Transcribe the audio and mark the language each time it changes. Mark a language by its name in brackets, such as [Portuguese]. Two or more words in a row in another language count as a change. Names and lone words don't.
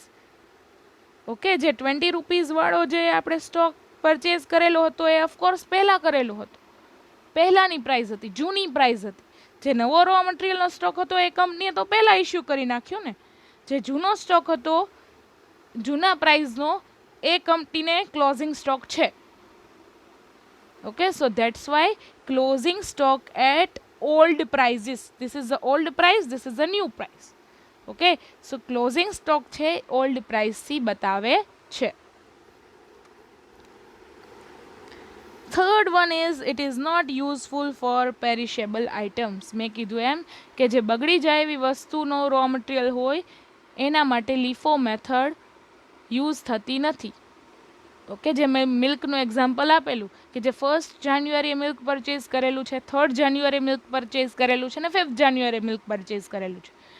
[Gujarati] ઓકે, જે ₹20 વાળો જે આપણે સ્ટોક પરચેઝ કરેલો હતો એ ઓફકોર્સ પહેલાં કરેલો હતો, પહેલાંની પ્રાઇસ હતી, જૂની પ્રાઇસ હતી. જે નવો [English] raw materialનો [Gujarati] સ્ટોક હતો એ કંપનીએ તો પહેલાં ઇસ્યુ કરી નાખ્યો ને. જે જૂનો સ્ટોક હતો જૂના પ્રાઇસનો એ કંપનીને [English] closing stock [Gujarati] છે. [English] okay, so that's why closing stock at old prices, this is the old price, this is the new price. Okay, so closing stock છે old price થી બતાવે છે. Third one is it is not useful for perishable items. [Gujarati] મેં કીધું એમ કે જે બગડી જાય એવી વસ્તુનો [English] raw material [Gujarati] હોય એના માટે [English] LIFO method use [Gujarati] થતી નથી. ઓકે, જે મેં મિલ્કનું એક્ઝામ્પલ આપેલું કે જે 1st જાન્યુઆરીએ [English] milk purchase [Gujarati] કરેલું છે, 3rd જાન્યુઆરીએ [English] milk purchase [Gujarati] કરેલું છે ને 5th જાન્યુઆરીએ [English] milk purchase [Gujarati] કરેલું છે.